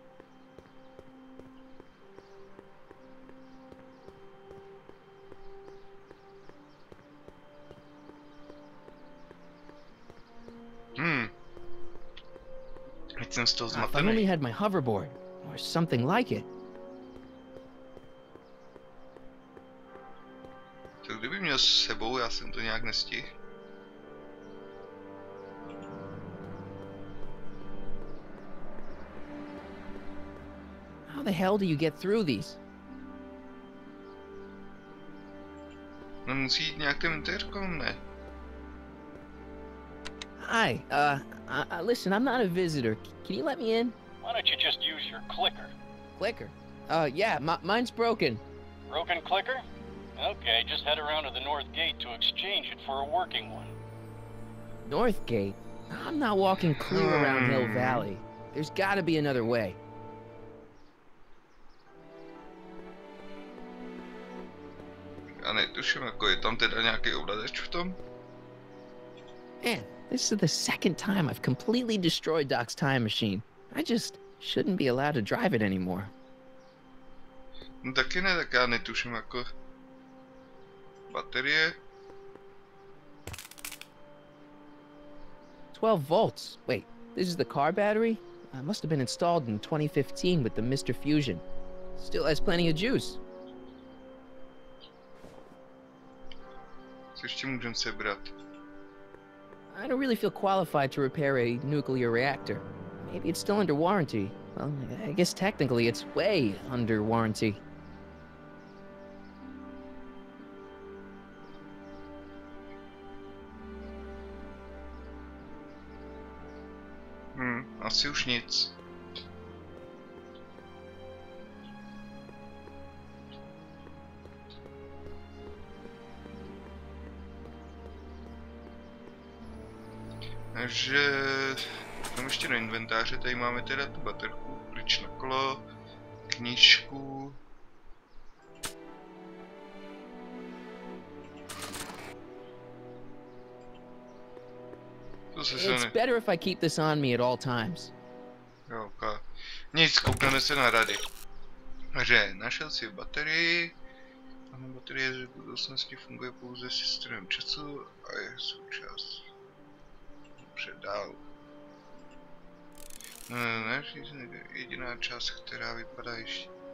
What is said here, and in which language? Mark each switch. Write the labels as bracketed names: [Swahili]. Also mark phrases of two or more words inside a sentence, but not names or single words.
[Czech] Teď jsem z toho [English] If I only [Czech] zmatený. [English] had my hoverboard, or something like it. [Czech] To kdyby měl s sebou, já jsem to nějak nestihl. [English] How the hell do you get through these? [Czech] No musí jít nějak ten intercom, ne? [English] Hi, listen, I'm not a visitor. Can you let me in? Why don't you just use your clicker? Clicker. Yeah, mine's broken. Broken clicker? Okay, just head around to the north gate to exchange it for a working one. North Gate? I'm not walking clear around Hill Valley. There's gotta be another way. [Czech] Já netuším, jako je tam teda nějaký ovladač v tom? [English] Man, this is the second time I've completely destroyed Doc's time machine. I just shouldn't be allowed to drive it anymore. [Czech] No taky ne, tak já netuším, jako... Baterie? [English] 12 volts. Wait, this is the car battery? Must have been installed in 2015 with the Mr. Fusion. Still has plenty of juice. [Czech] Co ještě můžem sebrat? [English] I don't really feel qualified to repair a nuclear reactor. Maybe it's still under warranty. Well, I guess technically it's way under warranty. [Czech] Asi už nic. Takže tam ještě do inventáře, tady máme teda tu baterku, klíč na kolo, knížku. To se [English] It's better if I keep this on me at all times. [Czech] Jo, nic, koukneme se na rady. Takže našel si baterii. Baterie z budoucnosti funguje pouze s systémem času a je součást. Dobře, dál. Ne, jediná část, která vypadá ještě.